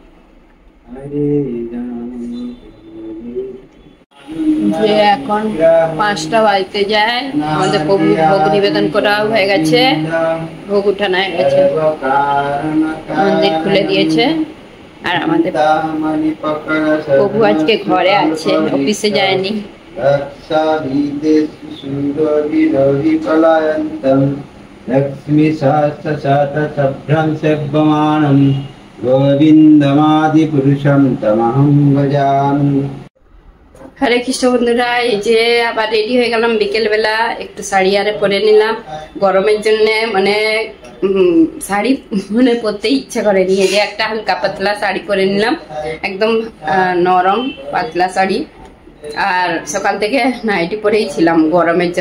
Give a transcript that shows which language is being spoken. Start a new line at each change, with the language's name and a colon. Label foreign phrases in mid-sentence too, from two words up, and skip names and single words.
Bangla: যে এখন 5টা বাজতে যায়, আমাদের ভোগ নিবেদন করা হয়ে গেছে, ভোগ উঠানো হয়ে গেছে, মন্দির খুলে দিয়েছে। আর আমাদের প্রভু আজকে ঘরে আছে, অফিসে যায়নি।
Sanskrit: लक्ष्मी सहस्रशतसभ्रं सेव्यमानं गोविन्दमादि पुरुषं तमहं भजामि।
Bangla: হরে কৃষ্ণ বন্ধুরা, এই যে আবার রেডি হয়ে গেলাম। বিকেল বেলা একটু শাড়ি আরে পরে নিলাম, গরমের জন্য মানে শাড়ি মানে পরতে ইচ্ছা করেনি। এই যে একটা হালকা পাতলা শাড়ি পরে নিলাম, একদম নরম পাতলা শাড়ি। আর সকাল থেকে নাইটি পরেই ছিলাম গরমের জন্য।